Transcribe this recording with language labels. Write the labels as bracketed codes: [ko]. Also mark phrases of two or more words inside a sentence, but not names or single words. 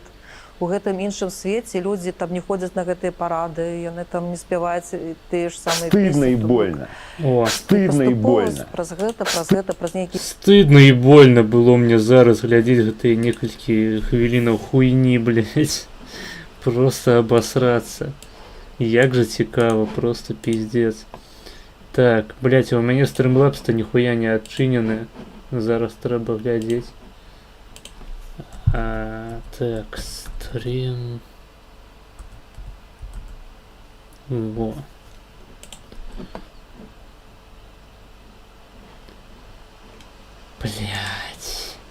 [be] У гэтым іншым свеце людзі там не ходзяць на гэтыя парады, яны там не спяваюць тыя ж самыя песні. [ru] Стыдна і больно. О, Стыдна і больно. [be] Праз нейкі... [ru] стыдно і больно было мне [be] зараз глядзець гэтыя некалькі хвілінаў хуйні, [ru] блядь. Просто обосраться. [be] Як же цікаво, просто пиздец. Так, блядь, у мяне стрімлэпс-то ніхуя не адчынены. Зараз трэба глядзець. Так, стрім... Во. Блядь.